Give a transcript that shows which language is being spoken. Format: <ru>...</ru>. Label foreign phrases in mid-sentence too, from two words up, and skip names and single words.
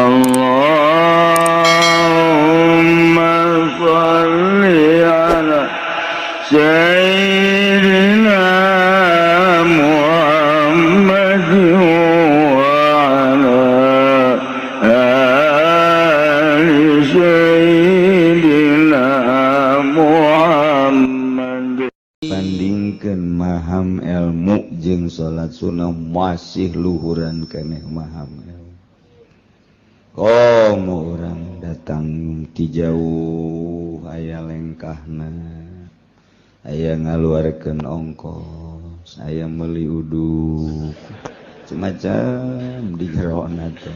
<ar>اللهم صل على سيدنا محمد وعلى آل سيدنا Muhammad.</ar> <su>Bandingkeun maham ilmu jeung salat sunnah masih luhuran keneh maham ilmu. Komo urang datang ti jauh aya lengkahna, aya ngaluarkeun ongkos, aya meuli uduk, semacam di jerona teh.</su>